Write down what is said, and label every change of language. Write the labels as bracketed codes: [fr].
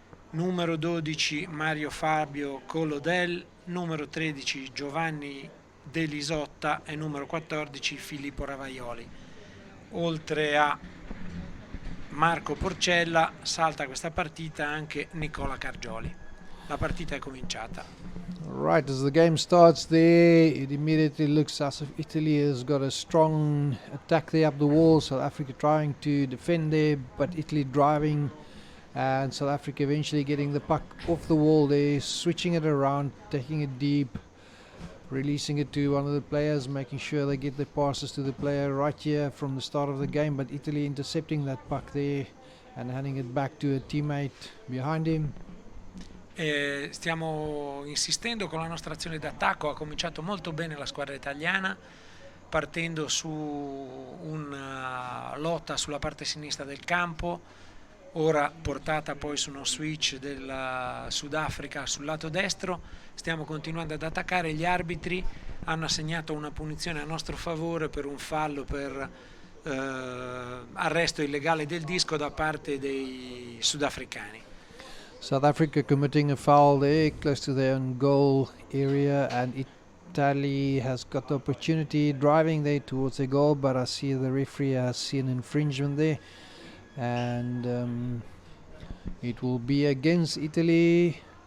[it] numero 12 Mario Fabio Colodel, numero 13 Giovanni De Lisotta e numero 14 Filippo Ravaioli. Oltre a Marco Porcella salta questa partita anche Nicola Cargioli. La partita è cominciata. [en] Right, as the game starts there, it immediately looks as if Italy has got a strong attack there up the wall. South Africa trying to defend there, but Italy driving, and South Africa eventually getting the puck off the wall there, switching it around, taking it deep, releasing it to one of the players, making sure they get the passes to the player right here from the start of the game, but Italy intercepting that puck there and handing it back to a teammate behind him. [it] Stiamo insistendo con la nostra azione d'attacco. Ha cominciato molto bene la squadra italiana, partendo su una lotta sulla parte sinistra del campo, ora portata poi su uno switch del Sudafrica sul lato destro. Stiamo continuando ad attaccare. Gli arbitri hanno assegnato una punizione a nostro favore per un fallo per arresto illegale del disco da parte dei sudafricani. [en] South Africa committing a foul there close to their own goal area, and Italy has got the opportunity driving there towards their goal, but I see the referee has seen infringement there, and it will be against Italy.